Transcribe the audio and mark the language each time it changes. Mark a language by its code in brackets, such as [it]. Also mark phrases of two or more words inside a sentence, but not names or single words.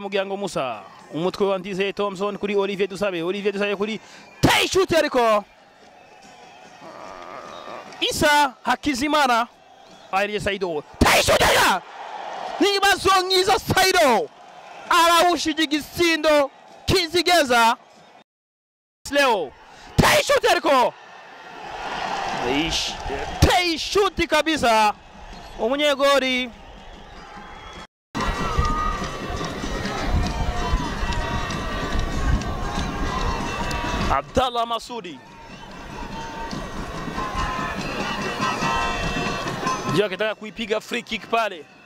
[rn] Mugyango Musa umutwe wa Ndizeye Thompson kuri Olivier Dusabe kuri Taishuti ariko Isa Hakizimana Airiye Saido Taishuti ntibazongiza Saido arawushije igisindo kizigeza Leo Taishuti ariko Taishuti kabisa umunyegori [sw] Abdallah Masudi ndio akitaka kuipiga [en] free kick [sw] pale,